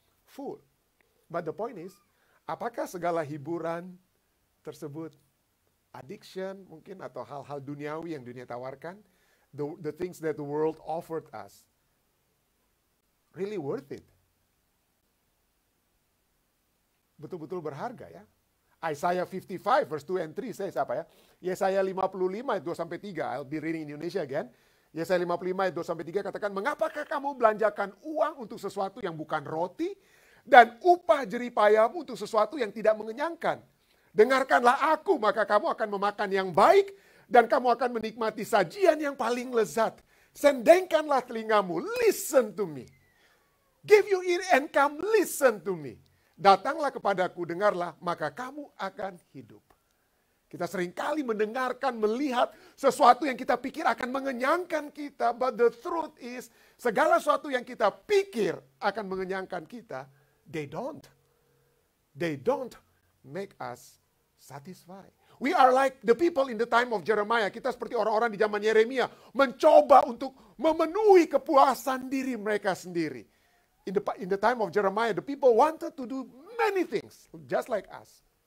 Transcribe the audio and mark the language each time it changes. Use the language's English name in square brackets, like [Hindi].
[English] Full. But the point is, [Indonesian] apakah segala hiburan tersebut, [English] addiction [Indonesian] mungkin atau hal-hal duniawi yang dunia tawarkan, [English] the things that the world offered us, really worth it? [Indonesian] Betul-betul berharga ya. [English] Isaiah 55 verse 2 and 3 says apa ya? [Indonesian] Yesaya 55 ayat 2 sampai 3. [English] I'll be reading in Indonesia again. [Indonesian] Yesaya 55 ayat 2 sampai 3 katakan, mengapakah kamu belanjakan uang untuk sesuatu yang bukan roti dan upah jeripayahmu untuk sesuatu yang tidak mengenyangkan? Dengarkanlah aku, maka kamu akan memakan yang baik dan kamu akan menikmati sajian yang paling lezat. Sendengkanlah telingamu, [English] listen to me. Give you ear and come listen to me. [Indonesian] Datanglah kepadaku, dengarlah, maka kamu akan hidup. Kita seringkali mendengarkan, melihat sesuatu yang kita pikir akan mengenyangkan kita. [English] But the truth is, [Indonesian] segala sesuatu yang kita pikir akan mengenyangkan kita, [English] they don't. They don't make us satisfied. We are like the people in the time of Jeremiah. [Indonesian] Kita seperti orang-orang di zaman Yeremia, mencoba untuk memenuhi kepuasan diri mereka sendiri. [English] In the time of Jeremiah, the people wanted to do many things, just like us.